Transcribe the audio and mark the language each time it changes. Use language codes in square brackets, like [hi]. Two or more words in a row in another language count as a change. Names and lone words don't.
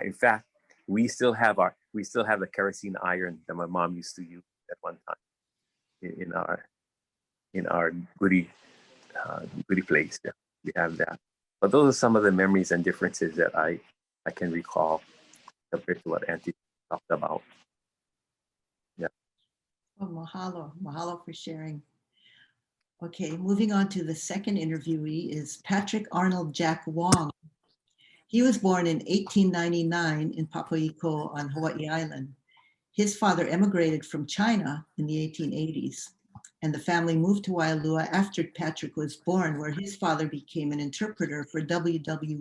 [en] In fact, we still have the kerosene iron that my mom used to use at one time in our goodie Goody Place. Yeah, we have that. But those are some of the memories and differences that I can recall compared to what Auntie talked about. Yeah. Oh, mahalo. Mahalo for sharing. Okay, moving on to the second interviewee is Patrick Arnold Jack Wong. He was born in 1899 in Papaiʻiko on Hawaii Island. His father emigrated from China in the 1880s, and the family moved to Waialua after Patrick was born, where his father became an interpreter for W.W.